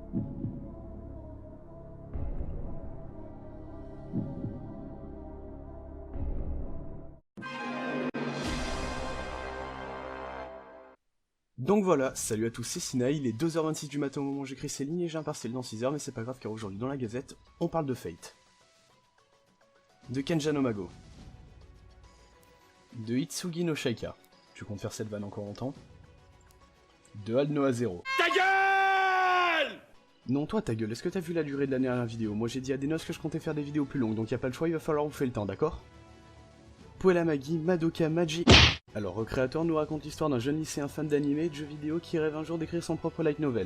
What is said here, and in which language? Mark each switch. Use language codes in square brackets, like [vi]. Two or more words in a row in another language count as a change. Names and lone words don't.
[fr] Donc voilà, salut à tous, c'est Sina, il est 2h26 du matin au moment où j'écris ces lignes et j'ai un partiel dans 6h, mais c'est pas grave car aujourd'hui dans la gazette, on parle de Fate. De Kenja no Mago. De Hitsugi no Shaika. Tu comptes faire cette vanne encore longtemps? De Aldnoah Zero. Ta gueule! Non, toi ta gueule, est-ce que t'as vu la durée de la dernière vidéo? Moi j'ai dit à Denos que je comptais faire des vidéos plus longues, donc y a pas le choix, il va falloir vous faire le temps, d'accord? Puella Magi, Madoka Magic. Alors, Recreator nous raconte l'histoire d'un jeune lycéen fan d'anime et de jeux vidéo qui rêve un jour d'écrire son propre light novel.